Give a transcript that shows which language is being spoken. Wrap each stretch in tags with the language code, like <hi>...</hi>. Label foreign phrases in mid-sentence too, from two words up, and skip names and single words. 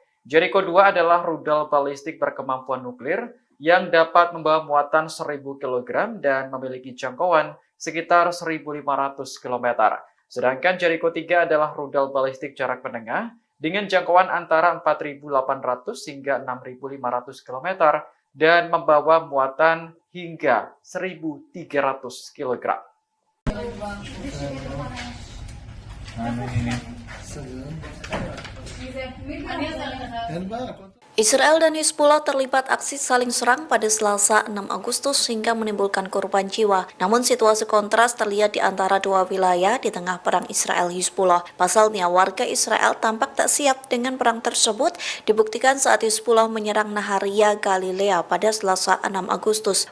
<id>Jericho 2 adalah rudal balistik berkemampuan nuklir yang dapat membawa muatan 1000 kg dan memiliki jangkauan sekitar 1500 km. Sedangkan Jericho 3 adalah rudal balistik jarak menengah dengan jangkauan antara 4.800 hingga 6.500 km dan membawa muatan hingga 1.300 kg.</id> <he>אין בעיה, הכל טוב.</he> <id>Israel dan Hizbullah terlibat aksi saling serang pada Selasa 6 Agustus hingga menimbulkan korban jiwa. Namun situasi kontras terlihat di antara dua wilayah di tengah perang Israel-Hizbullah. Pasalnya warga Israel tampak tak siap dengan perang tersebut dibuktikan saat Hizbullah menyerang Naharia, Galilea pada Selasa 6 Agustus.</id>